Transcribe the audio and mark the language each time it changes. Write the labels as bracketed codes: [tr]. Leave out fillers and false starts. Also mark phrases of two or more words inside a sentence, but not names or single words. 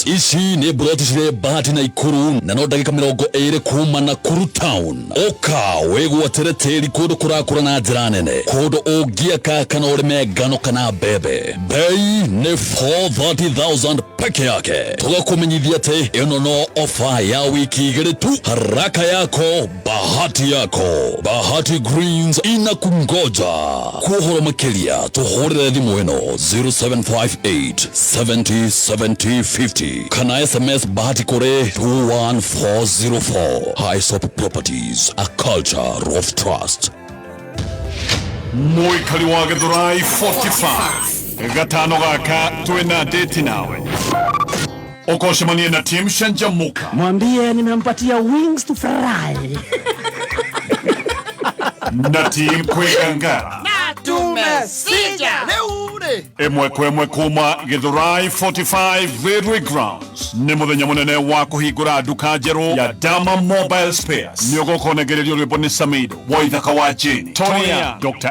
[ki] Ici nĩ broti cirĩ Bahati na Ikuru na no ndagĩka 20 kuma Nakuru Town. Oka wĩgwatĩre tĩri kũndũ kũrakũra na njĩra nene, kũndũ ũngĩaka kana ũrĩme ngano kana mbembe. [sw] Bei nĩ 430,000 peke yake. [ki] Tũgakũmenyithia atĩ ĩno no ofa ya wiki 2 tu. [sw] Haraka yako bahati yako. Bahati Greens inakungoja. [ki] Kuhoro makelia tuhorere thimu eno 0758 70 70 50 kana SMS Bahati kore 21404. [en] Highsop Properties, a culture of trust. [ki] Muikari wa Githurai 45 gatano gaka twina date nawe ukoshemania na Team Shanjamuka. [sw] Mwambie nimempatia [en] wings to fly. [sw] Na Team Kwegangara. Na tumesija. [ki] Emwe kwemwe kuma Githurai 45 Railway Grounds. Ni muthenya munene wa kuhingura nduka njeru ya Dama Mobile Spares. Ni ugukonegererio rwimbo ni Samido wa ithaka wa Jeni, Tonya, Dr.